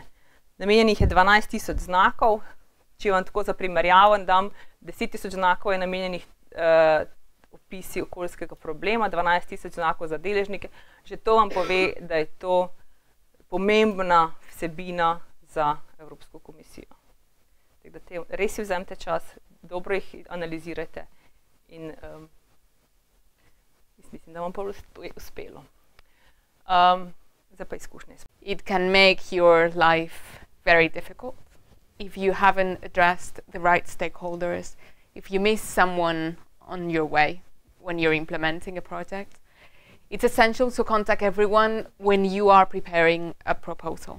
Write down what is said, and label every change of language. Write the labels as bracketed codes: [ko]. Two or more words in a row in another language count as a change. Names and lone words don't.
[sl] Namenjenih je 12 000 znakov, če vam tako za primerjavo dam, 10 000 znakov je namenjenih opisi okoljskega problema, 12.000 znakov za deležnike, že to vam pove, da je to pomembna vsebina za Evropsko komisijo. Tako da res si vzemite čas, dobro jih analizirajte in mislim, da vam pa uspelo. Zdaj pa izkušnje. [en] It can make your life very difficult if you haven't addressed the right stakeholders, if you miss someone on your way when you're implementing a project. It's essential to contact everyone when you are preparing a proposal.